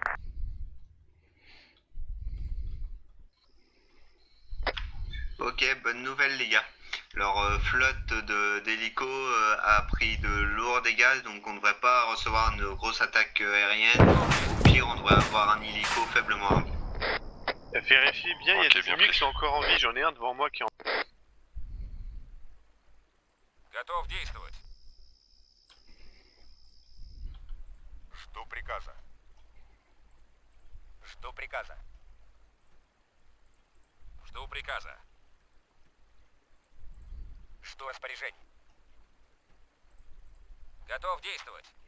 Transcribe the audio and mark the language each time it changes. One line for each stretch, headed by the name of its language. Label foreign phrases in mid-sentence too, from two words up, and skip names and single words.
French: Ok, bonne nouvelle les gars. Leur flotte d'hélico a pris de lourds dégâts, donc on ne devrait pas recevoir une grosse attaque aérienne. Au pire, on devrait avoir un hélico faiblement armé. Vérifie bien, il y a Ok, des bien ennemis pris. qui sont encore en vie. J'en ai un devant moi qui est en...
Russian: Готов действовать. Жду приказа. Жду приказа. Жду приказа. Жду распоряжений. Готов действовать.